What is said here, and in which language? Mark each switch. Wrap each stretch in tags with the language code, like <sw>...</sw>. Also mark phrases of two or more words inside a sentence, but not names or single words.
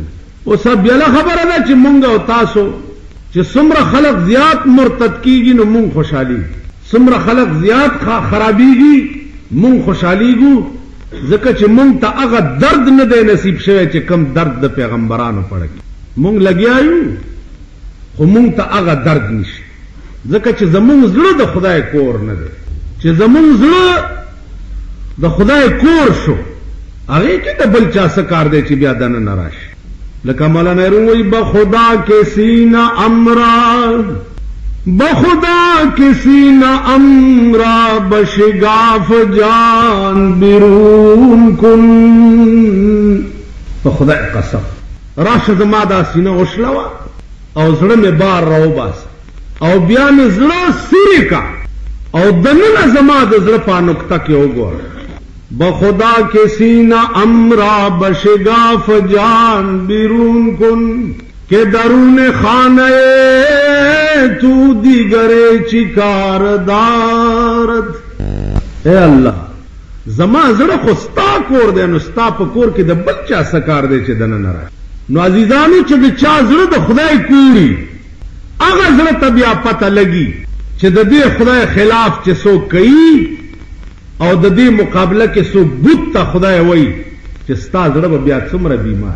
<ps>اوس بله خبره ده چې مونږ او تاسو چې څومره خلق زیات مرتد کیږي نو مونږ خوشحالېږو، څومره خلق زیات خرابېږي مونږ خوشحالېږو، ځکه چې مونږ ته هغه درد نه دی نصیب شوی چې کم درد د پیغمبرانو پړه کې مونږ لګیا یو، خو مونږ ته هغه درد نشي، ځکه چې زمونږ زړه د خدای کور نه دی. چې زمونږ زړه د خدای کور شو هغې کې د بل چا څه کار دی چې بیا دننه راشي. لکه مولانا وایي</ps> <fa>بخدا کے سینہ امرا، بخدا کے سینہ امرا بشگاف جان بیرون کن.</fa> <ps>په خدای قسم راشه زما دا سینه وشلوه او زړه مې بار راو باس او بیا مې زړه سیری کا او دننه زما د زړه په نقطه کې وګوره.</ps> <fa>بخدا کے سینہ امرا بشگاف جان بیرون کن کہ درون خانہ تو دیگر چکار دارد.</fa> <ps>اے اللہ زما زړه خو ستا کور دی، نو ستا په کور کې د بل چا څه کار دی چې دننه راشي. نو عزیزانو چې د چا زړه د خدای کوړي هغه زړه ته بیا پته لګي چې د دې خدای خلاف چې څوک کوي او د دې مقابله کې څوک بت ته خدای وایي چې ستا زړه به بیا څومره بیمار.</ps>